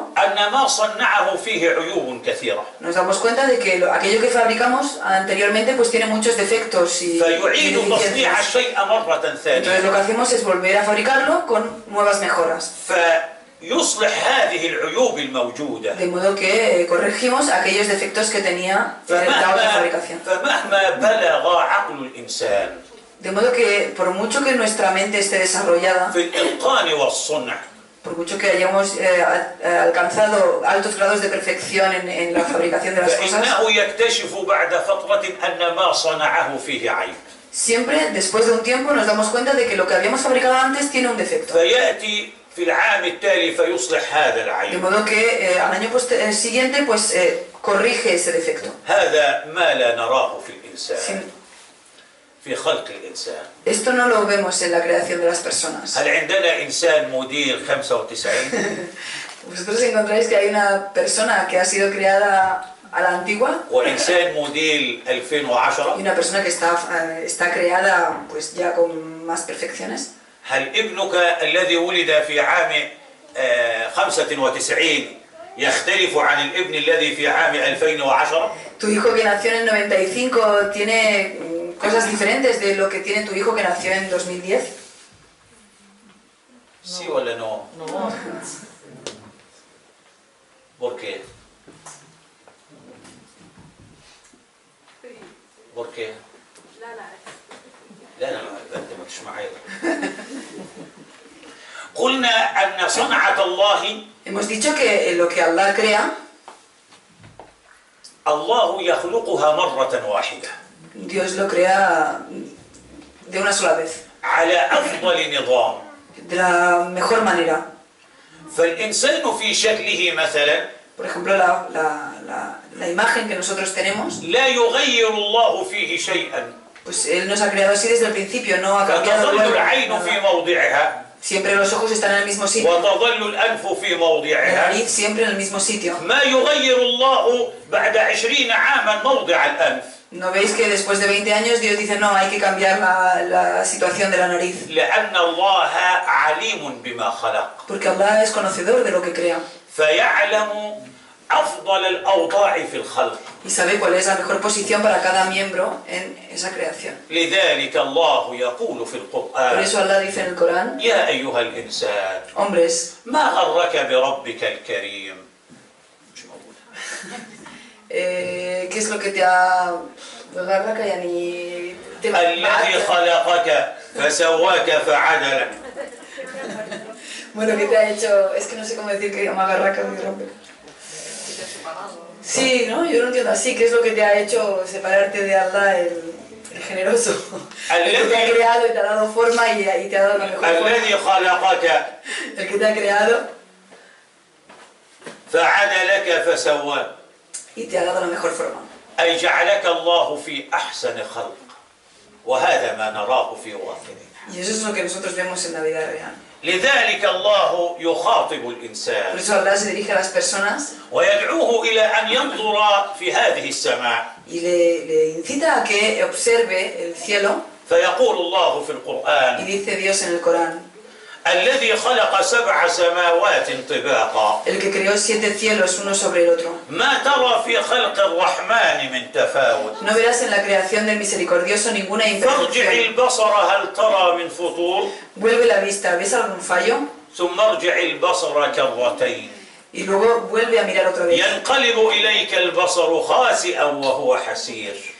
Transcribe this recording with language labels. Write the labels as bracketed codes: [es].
[ar] أن ما صنعه فيه عيوب كثيرة [es] nos damos cuenta de que aquello que fabricamos anteriormente pues tiene muchos defectos y [ar] فيعيد تصنيع [es] deficiencias. [ar] الشيء مرة [es] Entonces [ar] ثانية [es] lo que hacemos es volver a fabricarlo con nuevas mejoras. [ar] فيصلح هذه العيوب الموجودة. [es] De modo que corregimos aquellos defectos que tenía la otra fabricación. [ar] فمهما بلغ عقل الإنسان [es] De modo que por mucho que nuestra mente esté desarrollada, [ar] في الإتقان والصنع [es] por mucho que hayamos alcanzado altos grados de perfección en la fabricación de las cosas, [ar] فإنه يكتشف بعد فترة أن ما صنعه فيه عيب. [es] siempre después de un tiempo nos damos cuenta de que lo que habíamos fabricado antes tiene un defecto. [ar] فيأتي في العام التالي فيصلح هذا [es] De [ar] العيب. [es] modo que al año siguiente pues corrige ese defecto. [ar] هذا ما لا نراه في الإنسان [es] Sin- [ar] في خلق الإنسان. [es] Esto no lo vemos en la creación de las personas. [ar] هل عندنا إنسان موديل 95 [es] Vosotros encontráis que hay una persona que ha sido creada a la antigua [ar] وإنسان موديل [es] y [ar] 2010؟ [es] una persona que está creada pues ya con más perfecciones. [ar] هل ابنك الذي ولد في عام 95 يختلف عن الابن الذي في عام 2010؟ [es] Tu hijo que nació en el 95 tiene cosas diferentes de lo que tiene tu hijo que nació en 2010. ¿Sí [ar] ولا [es] no? No. ¿Por qué? ¿Por qué؟ [ar] لا أنت ما تسمع قلنا أن صنعة الله [es] Hemos dicho que lo que Allah crea, [ar] الله يخلقها مرة واحدة [es] Dios lo crea de una sola vez, [ar] على أفضل نظام. [es] de la mejor manera. [ar] فالإنسان في شكله مثلا [es] Por ejemplo, la imagen que nosotros tenemos, [ar] لا يغير الله فيه شيئا [es] pues Él nos ha creado así desde el principio, no ha cambiado [ar] فتظل [es] luego [ar] العين في [es] nada. [ar] موضعها [es] Siempre los ojos están en el mismo sitio, [ar] وتظل الأنف في [es] la [ar] موضعها. [es] nariz siempre en el mismo sitio. [ar] ما يغير الله بعد 20 عاما موضع الأنف [es] ¿No veis que después de 20 años Dios dice no, hay que cambiar la situación de la nariz? [ar] لأن الله عليم بما خلق [es] Porque Allah es conocedor de lo que crea [ar] فيعلم أفضل الأوضاع في الخلق. [es] y sabe cuál es la mejor posición para cada miembro en esa creación. [ar] لذلك الله يقول في [es] Por [ar] القرآن [es] eso Allah dice en el Corán, [ar] يا أيها الإنسان [es] hombres, [ar] ما غرك بربك الكريم. مش موجودة. [es] ¿qué es lo que te ha... [ar] الذي خلقك فسواك فعدلك. [es] Bueno, ¿qué te ha hecho? Es que no sé cómo decir que amagarraca mi rompe. Sí, ¿no? Yo lo entiendo así. ¿Qué es lo que te ha hecho separarte de Allah, el generoso? El que te ha creado y te ha dado forma y te ha dado la mejor forma. [ar] الذي خلقك [es] El que te ha creado [ar] فعدلك فسواك [es] y te ha dado la mejor forma. [ar] أي جعلك الله في أحسن خلق وهذا ما نراه في واقعنا. [es] Y eso es lo que nosotros vemos en la vida real. [ar] لذلك الله يخاطب [es] Por [ar] الإنسان [es] eso Allah se dirige a las personas [ar] ويدعوه إلى أن ينظر في هذه السماء [es] y le incita a que observe el cielo. [ar] فيقول الله في [es] Y [ar] القرآن [es] dice Dios en el Corán, [ar] الذي خلق 7 سماوات طباقا [es] el que creó 7 cielos uno sobre el otro. [ar] ما ترى في خلق الرحمن من تفاوت [es] No verás en la creación del misericordioso ninguna [ar] فارجع [es] imperfección. [ar] البصر هل ترى من فطور [es] Vuelve la vista, ¿ves algún fallo? [ar] ثم ارجع البصر كرتين [es] Y luego vuelve a mirar otra vez. [ar] ينقلب إليك البصر خاسئا وهو حسير.